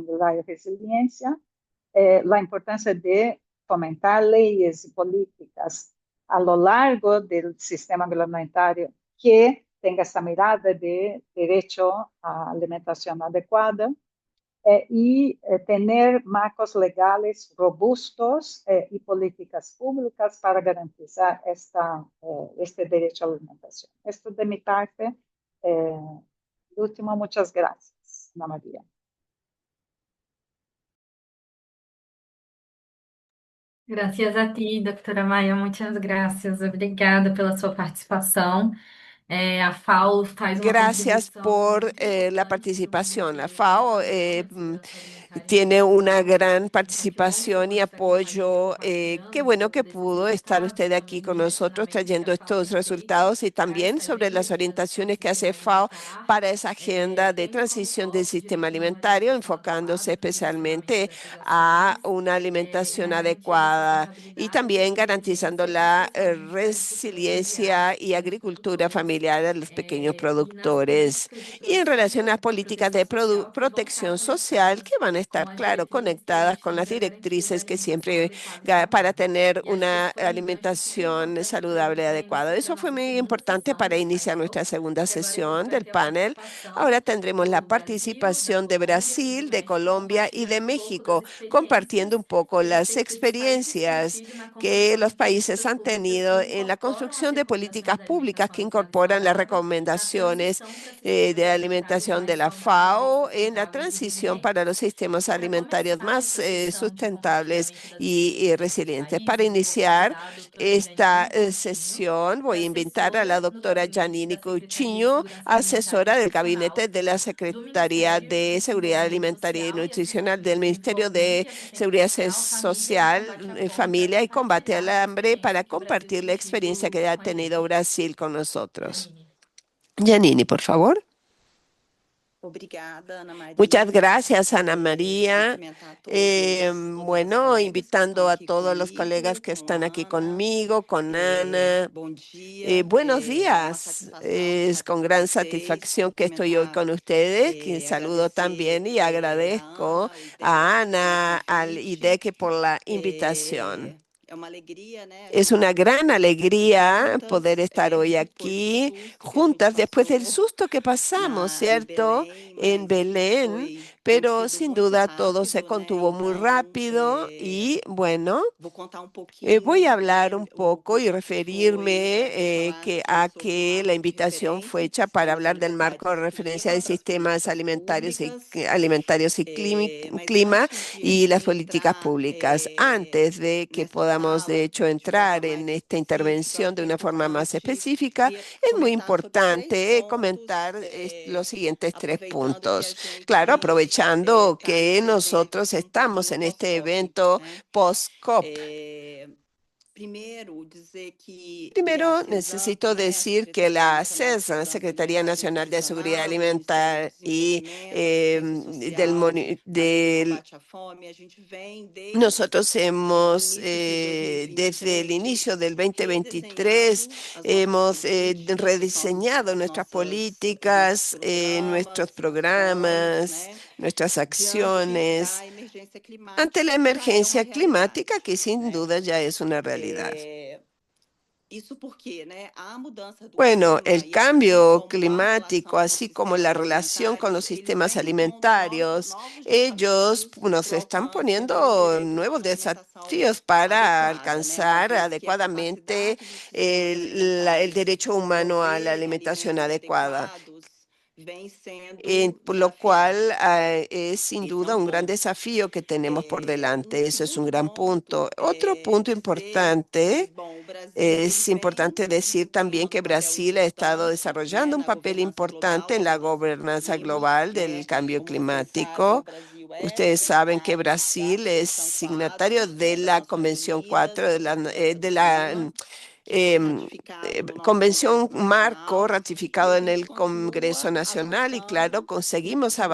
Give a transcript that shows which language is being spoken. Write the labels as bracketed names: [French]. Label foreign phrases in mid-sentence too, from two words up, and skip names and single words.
[Spanish] y resiliencia, la importancia de fomentar leyes y políticas a lo largo del sistema agroalimentario que tenga esta mirada de derecho a alimentación adecuada, y tener marcos legales robustos y políticas públicas para garantizar este derecho a la alimentación. Esto de mi parte. Eh, último, muchas gracias, Ana María. [Portuguese] Graças a ti, doutora Maia, muitas graças. Obrigada pela sua participação. A FAO faz uma [Spanish] Gracias [Portuguese] contribuição [Spanish] por [Portuguese] muito [Spanish] la [Portuguese] importante para o [Spanish] participación. La [Portuguese] desenvolvimento [Spanish] FAO [Portuguese] da segurança alimentar em [Spanish] tiene una [Portuguese] Portugal. [Spanish] gran [Portuguese] Então, que bom que [Spanish] participación y [Portuguese] você está [Spanish] apoyo. Qué [Portuguese] compartilhando [Spanish] bueno que [Portuguese] sobre esses [Spanish] pudo estar [Portuguese] resultados, [Spanish] usted [Portuguese] sobre [Spanish] aquí [Portuguese] os [Spanish] con nosotros [Portuguese] direcionamentos que a [Spanish] trayendo [Portuguese] FAO [Spanish] estos [Portuguese] tem feito [Spanish] resultados y [Portuguese] para [Spanish] también [Portuguese] essa [Spanish] sobre las [Portuguese] agenda de transição do [Spanish] orientaciones que hace [Portuguese] sistema [Spanish] FAO [Portuguese] alimentar, [Spanish] para esa agenda de [Portuguese] tendo como [Spanish] transición del [Portuguese] foco [Spanish] sistema [Portuguese] direcionar uma [Spanish] alimentario, [Portuguese] alimentação [Spanish] enfocándose [Portuguese] adequada para o desenvolvimento [Spanish] especialmente [Portuguese] dessas [Spanish] a [Portuguese] ações, [Spanish] una [Portuguese] e [Spanish] alimentación [Portuguese] garantindo a [Spanish] adecuada y [Portuguese] sustentabilidade e [Spanish] también garantizando [Portuguese] resiliência, [Spanish] la [Portuguese] principalmente para as pequenas e [Spanish] resiliencia y [Portuguese] médias [Spanish] agricultura [Portuguese] produtoras. [Spanish] familiar de los pequeños [Portuguese] E nas [Spanish] productores. [Portuguese] políticas de [Spanish] Y en relación a las [Portuguese] de [Spanish] políticas de [Portuguese] proteção social que vão estar [Spanish] protección social, que [Portuguese] conectadas [Spanish] van a [Portuguese] com [Spanish] estar, [Portuguese] as [Spanish] claro, [Portuguese] diretrizes que a [Spanish] conectadas [Portuguese] gente [Spanish] con [Portuguese] tem [Spanish] las [Portuguese] para garantir a [Spanish] directrices que [Portuguese] alimentação [Spanish] siempre [Portuguese] adequada para [Spanish] para [Portuguese] todos. [Spanish] tener [Portuguese] E acho que [Spanish] una [Portuguese] isso foi um gancho super [Spanish] alimentación [Portuguese] importante para a [Spanish] saludable [Portuguese] gente [Spanish] y [Portuguese] já [Spanish] adecuada. [Portuguese] iniciar [Spanish] Eso [Portuguese] a [Spanish] fue [Portuguese] nossa [Spanish] muy [Portuguese] segunda [Spanish] importante [Portuguese] sessão [Spanish] para [Portuguese] do [Spanish] iniciar nuestra [Portuguese] painel. [Spanish] segunda [Portuguese] E agora a gente [Spanish] sesión [Portuguese] vai [Spanish] del [Portuguese] ter a [Spanish] panel. [Portuguese] participação [Spanish] Ahora tendremos la [Portuguese] do Brasil, da [Spanish] participación de [Portuguese] Colômbia e do [Spanish] Brasil, de [Portuguese] México [Spanish] Colombia y de [Portuguese] compartilhando um pouco das [Spanish] México, compartiendo [Portuguese] experiências [Spanish] un poco [Portuguese] que eles [Spanish] las [Portuguese] têm [Spanish] experiencias [Portuguese] tido na [Spanish] que [Portuguese] construção [Spanish] los [Portuguese] de [Spanish] países [Portuguese] políticas [Spanish] han [Portuguese] públicas que [Spanish] tenido en la [Portuguese] incorporam as [Spanish] construcción de [Portuguese] recomendações [Spanish] políticas [Portuguese] da [Spanish] públicas [Portuguese] alimentação [Spanish] que [Portuguese] adequada e [Spanish] incorporan las [Portuguese] saudável na [Spanish] recomendaciones [Portuguese] transição para [Spanish] de [Portuguese] sistemas alimentares [Spanish] alimentación de [Portuguese] mais [Spanish] la [Portuguese] saudáveis, [Spanish] FAO en la [Portuguese] sustentáveis e [Spanish] transición [Portuguese] resilientes. [Spanish] para los sistemas [Portuguese] E para [Spanish] alimentarios [Portuguese] começar [Spanish] más [Portuguese] essa sessão de [Spanish] sustentables [Portuguese] compartilhamento das [Spanish] y [Portuguese] experiências dos [Spanish] resilientes. Para [Portuguese] países, eu vou [Spanish] iniciar [Portuguese] convidar a doutora [Spanish] esta [Portuguese] Janine Coutinho, [Spanish] sesión, [Portuguese] que é [Spanish] voy a invitar a la [Portuguese] assessora no [Spanish] doctora [Portuguese] gabinete da [Spanish] Janine [Portuguese] Secretaria de [Spanish] Coutinho, [Portuguese] Segurança Alimentar e [Spanish] asesora del gabinete [Portuguese] Nutricional [Spanish] de la [Portuguese] do [Spanish] Secretaría [Portuguese] Ministério de [Spanish] de Seguridad [Portuguese] Desenvolvimento [Spanish] Alimentaria y [Portuguese] Social e [Spanish] Nutricional [Portuguese] Assistência [Spanish] del Ministerio de [Portuguese] Desenvolvimento e Assistência [Spanish] Seguridad [Portuguese] Social, Família e [Spanish] Social, [Portuguese] Combate à Fome, para [Spanish] Familia y Combate al [Portuguese] compartilhar essa [Spanish] Hambre para [Portuguese] experiência que o Brasil [Spanish] compartir la [Portuguese] tem [Spanish] experiencia [Portuguese] tido [Spanish] que ha [Portuguese] com a [Spanish] tenido [Portuguese] gente. [Spanish] Brasil con nosotros. [Portuguese] Janine. [Spanish] Janine, por favor. [Portuguese] Obrigada, Ana [Spanish] Muchas [Portuguese] Maria. [Spanish] gracias, Ana María. [Portuguese] Cumprimentar a todos os meus [Spanish] Bueno, [Portuguese] colegas que estão [Spanish] invitando a [Portuguese] aqui [Spanish] todos los colegas [Portuguese] comigo, [Spanish] que [Portuguese] com [Spanish] están [Portuguese] a [Spanish] aquí [Portuguese] Ana. [Spanish] conmigo, con Ana. [Portuguese] Bom dia, [Spanish] Buenos [Portuguese] é uma [Spanish] días. [Portuguese] satisfação [Spanish] Es [Portuguese] estar [Spanish] con [Portuguese] com [Spanish] gran [Portuguese] vocês, [Spanish] satisfacción que estoy hoy [Portuguese] cumprimentar, [Spanish] con ustedes, que saludo [Portuguese] agradecer [Spanish] también y [Portuguese] a [Spanish] agradezco [Portuguese] Ana, ao [Spanish] a [Portuguese] IDEC pelo [Spanish] Ana, al [Portuguese] convite. [Spanish] IDEC por la invitación. [Portuguese] É uma alegria, né, a [Spanish] Es [Portuguese] gente [Spanish] una gran [Portuguese] poder estar aqui [Spanish] alegría poder [Portuguese] juntas, [Spanish] estar hoy [Portuguese] depois do [Spanish] aquí [Portuguese] susto que a gente [Spanish] juntas después del [Portuguese] passou [Spanish] susto que pasamos, [Portuguese] em [Spanish] ¿cierto? [Portuguese] Belém, [Spanish] En [Portuguese] mas tudo [Spanish] Belén, [Portuguese] foi [Spanish] pero [Portuguese] contido [Spanish] sin [Portuguese] muito [Spanish] duda todo se [Portuguese] rápido, né? [Spanish] contuvo muy [Portuguese] Então, [Spanish] rápido y bueno. [Portuguese] vou contar um [Spanish] Voy [Portuguese] pouquinho, [Spanish] a [Portuguese] né? [Spanish] hablar un [Portuguese] O [Spanish] poco y [Portuguese] convite foi para que eu [Spanish] referirme [Portuguese] falasse [Spanish] a [Portuguese] sobre o [Spanish] que la [Portuguese] marco de [Spanish] invitación fue hecha [Portuguese] referências [Spanish] para [Portuguese] para os [Spanish] hablar del marco de [Portuguese] alimentares e [Spanish] referencia de [Portuguese] clima, para as [Spanish] sistemas [Portuguese] políticas [Spanish] alimentarios [Portuguese] públicas. Mas [Spanish] clima [Portuguese] antes [Spanish] y [Portuguese] de [Spanish] las políticas [Portuguese] entrar [Spanish] públicas. Antes de que [Portuguese] nessa [Spanish] podamos, de [Portuguese] fala [Spanish] hecho, [Portuguese] de forma [Spanish] entrar en [Portuguese] mais [Spanish] esta [Portuguese] específica, [Spanish] intervención de [Portuguese] é [Spanish] una forma más [Portuguese] importante [Spanish] específica, es muy [Portuguese] comentar sobre três [Spanish] importante [Portuguese] pontos, [Spanish] comentar los siguientes tres [Portuguese] aproveitando que a [Spanish] puntos. Claro, [Portuguese] gente [Spanish] aprovechando [Portuguese] está [Spanish] que [Portuguese] nesse evento [Spanish] nosotros [Portuguese] aqui um [Spanish] estamos [Portuguese] pouquinho [Spanish] en este [Portuguese] pós-COP, [Spanish] evento [Portuguese] né? [Spanish] post-COP. [Portuguese] É, primeiro, dizer que a [Spanish] Primero, [Portuguese] CESAM, [Spanish] necesito [Portuguese] né, a [Spanish] decir que [Portuguese] Secretaria [Spanish] la [Portuguese] Nacional de [Spanish] CESA, [Portuguese] Segurança [Spanish] Secretaría [Portuguese] Alimentar e [Spanish] Nacional de Seguridad [Portuguese] Nutricional, do Ministério do [Spanish] Alimentar y [Portuguese] Desenvolvimento, Assistência Social, [Spanish] del, [Portuguese] Família e [Spanish] del [Portuguese] Combate à Fome, a gente vem desde [Spanish] nosotros [Portuguese] o [Spanish] hemos, [Portuguese] início de [Spanish] desde el [Portuguese] 2023, [Spanish] inicio del 2023, [Portuguese] redesenhado as nossas [Spanish] hemos [Portuguese] políticas, [Spanish] rediseñado nuestras [Portuguese] nossos [Spanish] políticas, [Portuguese] programas, [Spanish] nuestros [Portuguese] ações, [Spanish] programas, [Portuguese] né, [Spanish] nuestras [Portuguese] diante [Spanish] acciones [Portuguese] da emergência [Spanish] ante la [Portuguese] climática, que já é uma [Spanish] emergencia climática, [Portuguese] realidade, [Spanish] que sin [Portuguese] né? [Spanish] duda ya es una realidad. [Portuguese] É, isso porque, né, a mudança do [Spanish] Bueno, [Portuguese] clima [Spanish] el [Portuguese] e assim [Spanish] cambio [Portuguese] como a [Spanish] climático, [Portuguese] relação com os [Spanish] así como la [Portuguese] sistemas [Spanish] relación con los [Portuguese] alimentares, eles [Spanish] sistemas [Portuguese] vêm impondo [Spanish] alimentarios, [Portuguese] novos [Spanish] ellos [Portuguese] desafios [Spanish] nos [Portuguese] para o [Spanish] están [Portuguese] alcance do [Spanish] poniendo [Portuguese] direito a [Spanish] nuevos [Portuguese] uma alimentação [Spanish] desafíos para [Portuguese] adequada, né? Uma [Spanish] alcanzar [Portuguese] vez que a [Spanish] adecuadamente [Portuguese] capacidade dos sistemas [Spanish] el [Portuguese] alimentares [Spanish] derecho [Portuguese] de [Spanish] humano a la [Portuguese] proverem [Spanish] alimentación [Portuguese] alimentos [Spanish] adecuada. [Portuguese] adequados vem sendo [Spanish] Por lo cual [Portuguese] desafiada. [Spanish] es sin [Portuguese] Esse é [Spanish] duda [Portuguese] um [Spanish] un gran [Portuguese] ponto. [Spanish] desafío que tenemos por [Portuguese] Um [Spanish] delante. Eso es un [Portuguese] segundo [Spanish] gran punto. [Portuguese] ponto [Spanish] Otro [Portuguese] é [Spanish] punto [Portuguese] dizer que, [Spanish] importante. [Portuguese] bom, o Brasil ele [Spanish] Es [Portuguese] vem [Spanish] importante decir también [Portuguese] desempenhando [Spanish] que [Portuguese] um papel [Spanish] Brasil ha estado [Portuguese] importante, né, [Spanish] desarrollando un [Portuguese] na [Spanish] papel [Portuguese] governança global, [Spanish] importante en la [Portuguese] governança do [Spanish] gobernanza [Portuguese] clima, [Spanish] global del [Portuguese] né? [Spanish] cambio [Portuguese] Como vocês sabem, o [Spanish] climático. [Portuguese] Brasil é [Spanish] Ustedes saben que [Portuguese] signatário da [Spanish] Brasil es [Portuguese] Convenção 4, [Spanish] signatario de [Portuguese] né, das [Spanish] la [Portuguese] Nações [Spanish] Convención [Portuguese] Unidas [Spanish] 4 [Portuguese] de [Spanish] de la [Portuguese] Clima, que foi [Spanish] em, [Portuguese] ratificado no nosso [Spanish] Convención [Portuguese] Congresso [Spanish] Marco [Portuguese] Nacional, e [Spanish] ratificado [Portuguese] a [Spanish] en [Portuguese] gente [Spanish] el Congreso [Portuguese] continua [Spanish] Nacional y claro, [Portuguese] avançando [Spanish] conseguimos [Portuguese] com a